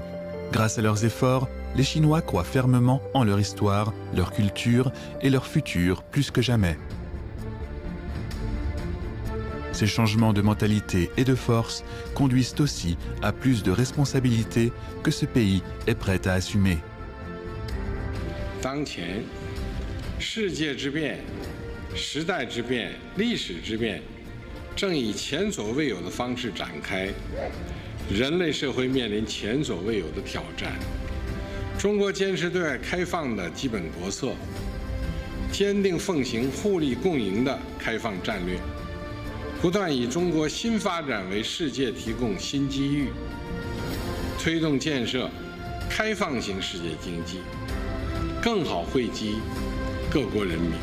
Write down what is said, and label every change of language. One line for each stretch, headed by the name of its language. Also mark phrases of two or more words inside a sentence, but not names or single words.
French: Grâce à leurs efforts, les Chinois croient fermement en leur histoire, leur culture et leur futur plus que jamais. Ces changements de mentalité et de force conduisent aussi à plus de responsabilités que ce pays est prêt à assumer.
Chinese: 当前，世界之变、时代之变、历史之变，正以前所未有的方式展开，人类社会面临前所未有的挑战。中国坚持对外开放的基本国策，坚定奉行互利共赢的开放战略，不断以中国新发展为世界提供新机遇，推动建设开放型世界经济，更好惠及各国人民。